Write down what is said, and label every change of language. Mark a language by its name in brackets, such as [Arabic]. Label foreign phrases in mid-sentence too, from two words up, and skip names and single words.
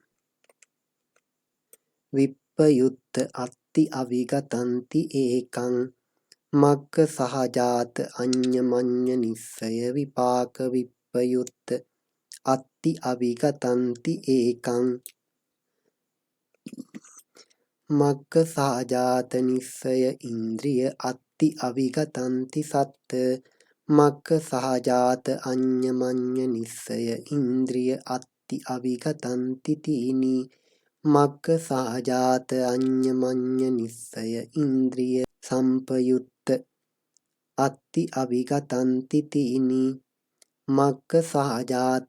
[Pali] විප්පයුත්ත අත්ති අවිගතන්ති ඒකං මග්ග සහජාත අඤ්ඤමඤ්ඤ නිස්සය විපාක විප්පයුත්ත අත්ති අවිගතන්ති ඒකං මග්ග සහජාත නිස්සය ඉන්ද්‍රිය අත්ති අවිගතන්ති සත්ත මග්ග සහජාත අඤ්ඤමඤ්ඤ නිස්සය ඉන්ද්‍රිය අත්ති අවිගතන්ති තීනි මග්ග සහජාත අඤ්ඤමඤ්ඤ නිස්සය ඉන්ද්‍රිය සම්පයුත්ත අත්ති අවිගතන්ති තීනි මග්ග සහජාත